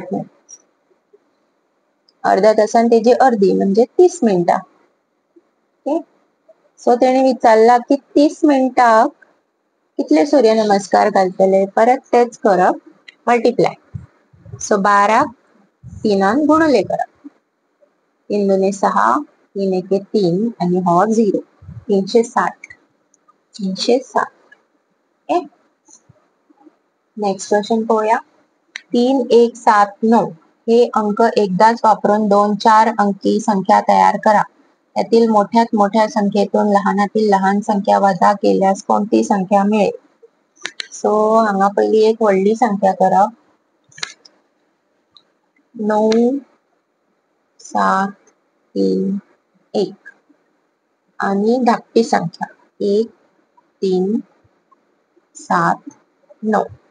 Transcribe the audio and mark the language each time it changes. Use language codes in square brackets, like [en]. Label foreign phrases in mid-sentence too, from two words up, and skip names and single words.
[kok] मिनिट अर्ध्या तासान तेजी अर्धी म्हणजे 30 मिनिटां [en] okay so [kok] तेणी विचारला की 30 मिनिटाक कितले सूर्यनमस्कार घालतले परत तेच करप मल्टिप्लाय सो 12 3 गुणले करप 3 दुने 6 3 एके 3 आणि हो 0 [mr] 360 [en] okay next question [mr] पळोवया 3179 हे अंक एकदाच वापरून 2 4 अंकी संख्या तयार करा यातील मोठ्यात मोठ्या संख्येतून लहानातील लहान संख्या वजा केल्यास कोणती संख्या मिळेल [kok] सो हांगा पहिली एक व्हडली संख्या करप 9 7 3 1 आणि धाकटी संख्या 1 3 7 9